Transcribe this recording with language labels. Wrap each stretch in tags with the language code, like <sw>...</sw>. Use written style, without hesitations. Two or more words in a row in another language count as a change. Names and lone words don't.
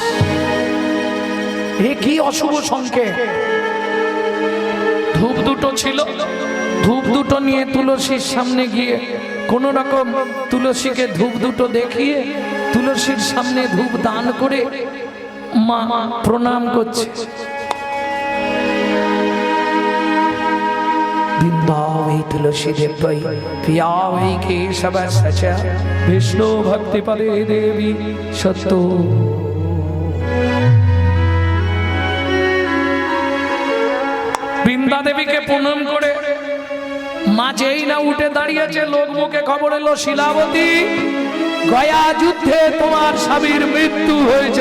<bn>এ কি অশুভ সংকেত। ধূপ দুটো ছিল, ধূপ দুটো নিয়ে তুলসীর সামনে গিয়ে কোন রকম তুলসীকে ধূপ দুটো দেখিয়ে তুলসীর সামনে ধূপ দান করে মা প্রণাম করছে।</bn> <sa>बिंदावै तुलसी देवै पियावै केशव सचा विष्णु भक्ति पदे देवी सत्तो।</sa> <bn>বৃন্দা দেবীকে প্রণাম করে মা যেই না উঠে দাঁড়িয়েছে, লোক মুখে খবর এলো শিলাবতী গয়া যুদ্ধে তোমার স্বামীর মৃত্যু হয়েছে।</bn>